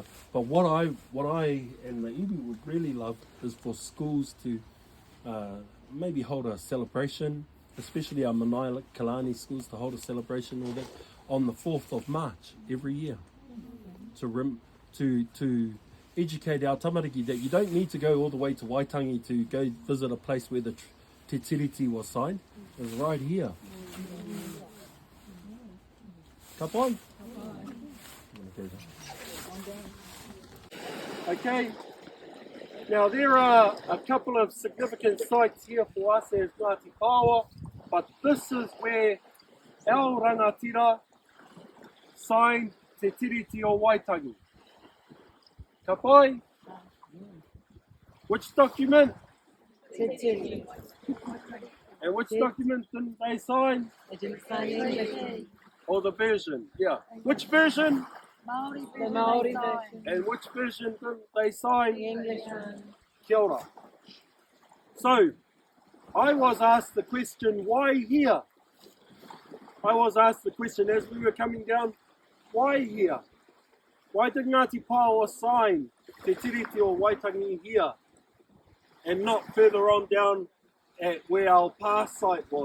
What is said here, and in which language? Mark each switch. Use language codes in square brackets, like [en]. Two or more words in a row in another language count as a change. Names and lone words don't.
[en] But what I and the iwi would really love is for schools to maybe hold a celebration, especially our Manaia Kalani schools to hold a celebration on the 4th of March every year to educate our tamariki that you don't need to go all the way to Waitangi to go visit a place where the Te Tiriti was signed. It's right here. [mi] Ka pai? [en] Okay, now there are a couple of significant sites here for us as Ngāti Pāoa, but this is where our rangatira signed Te Tiriti o Waitangi. [mi] Ka pai? [en] Which document? Te Tiriti. And which document didn't they sign? They didn't sign English. Or the version? Yeah. Which version? The Maori version. And which version didn't they sign? The English one. [mi] Kia ora. [en] So, I was asked the question, why here? I was asked the question as we were coming down, why here? Why did Ngāti Pāoa sign Te Tiriti o Waitangi here and not further on down at where our past site was?